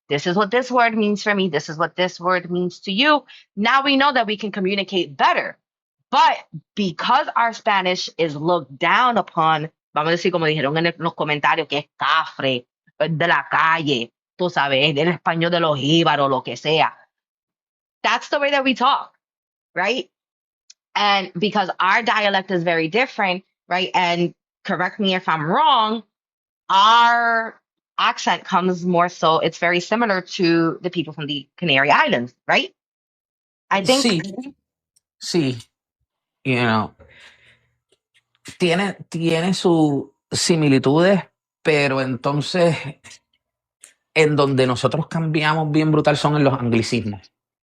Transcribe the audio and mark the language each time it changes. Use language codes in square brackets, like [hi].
[en] This is what this word means for me. This is what this word means to you. Now we know that we can communicate better. But because our Spanish is looked down upon, [es] vamos a decir, como dijeron en los comentarios, que es cafre, de la calle, tú sabes, el español de los jíbaros, lo que sea. [en] That's the way that we talk, right? And because our dialect is very different, right? And correct me if I'm wrong, our accent comes more so, it's very similar to the people from the Canary Islands, right? I think. [es] Sí, [en] you know, [es] tiene sus similitudes, pero entonces en donde nosotros cambiamos bien brutal son en los anglicismos.